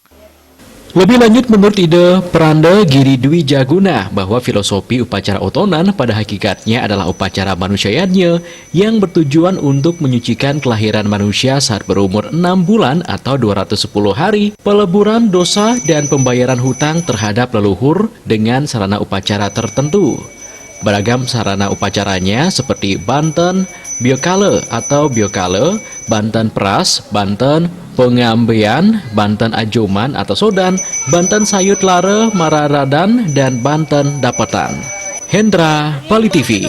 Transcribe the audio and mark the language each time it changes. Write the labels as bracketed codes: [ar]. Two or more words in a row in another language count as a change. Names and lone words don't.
[id] Lebih lanjut menurut ide Pranda Giri Dwi Jaguna bahwa filosofi upacara Otonan pada hakikatnya adalah upacara manusianya yang bertujuan untuk menyucikan kelahiran manusia saat berumur 6 bulan atau 210 hari, peleburan dosa dan pembayaran hutang terhadap leluhur dengan sarana upacara tertentu. Beragam sarana upacaranya seperti banten biokale atau biokale, banten peras, banten pengambean, banten ajoman atau sodan, banten sayut lare mararadan, dan banten dapatan. Hendra, Bali TV.